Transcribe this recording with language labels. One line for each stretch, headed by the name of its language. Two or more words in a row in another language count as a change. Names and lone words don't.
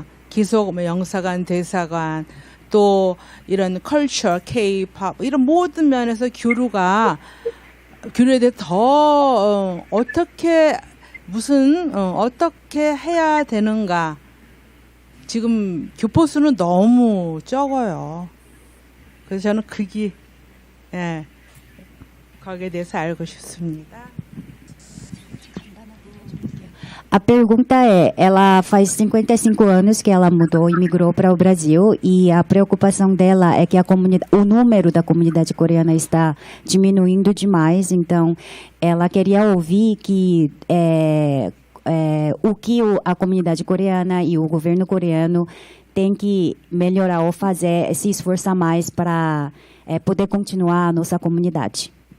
Korean: 계속 뭐 영사관, 대사관 또 이런 컬처, K-팝 이런 모든 면에서 교류에 대해 더 어떻게 어떻게 해야 되는가? 지금 교포 수는 너무 적어요. 그래서 저는 거기에 대해서 알고 싶습니다.
Portuguese: A pergunta é, ela faz 55 anos que ela mudou e migrou para o Brasil e a preocupação dela é que o número da comunidade coreana está diminuindo demais, então ela queria ouvir que o que a comunidade coreana e o governo coreano tem que melhorar ou fazer, se esforçar mais para poder continuar a nossa comunidade.